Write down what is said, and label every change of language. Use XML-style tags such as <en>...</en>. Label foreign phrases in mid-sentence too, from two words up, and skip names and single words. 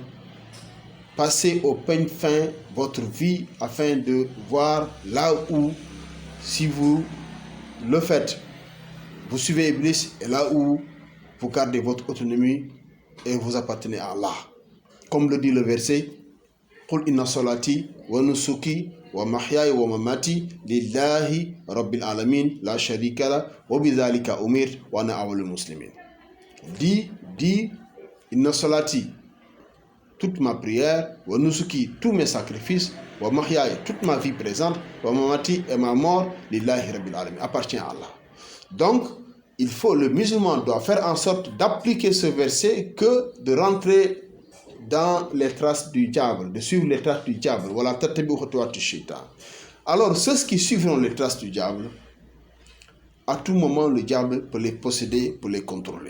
<fr>Passez au peigne fin votre vie afin de voir là où, si vous le faites, vous suivez Iblis, et là où vous gardez votre autonomie et vous appartenez à Allah. Comme le dit le verset,</fr> <ar>قل إن صلاتي ونسكي ومحياي ومماتي لله رب العالمين لا شريك له وبذلك أمرت وأنا أول المسلمين.</ar> <fr>Dis</fr> <ar>إن صلاتي,</ar> <fr>toute ma prière,</fr> <ar>ونسكي,</ar> <fr>tous mes sacrifices,</fr> <ar>ومحياي,</ar> <fr>toute ma vie présente,</fr> <ar>ومماتي,</ar> <fr>et ma mort,</fr> <ar>لله رب العالمين,</ar> <fr>appartient à Allah. Donc, le musulman doit faire en sorte d'appliquer ce verset que de rentrer dans les traces du diable, de suivre les traces du diable. Voilà,</fr> <ar>تتبع خطوات الشيطان.</ar> <fr>Alors, ceux qui suivront les traces du diable, à tout moment, le diable peut les posséder, peut les contrôler.</fr>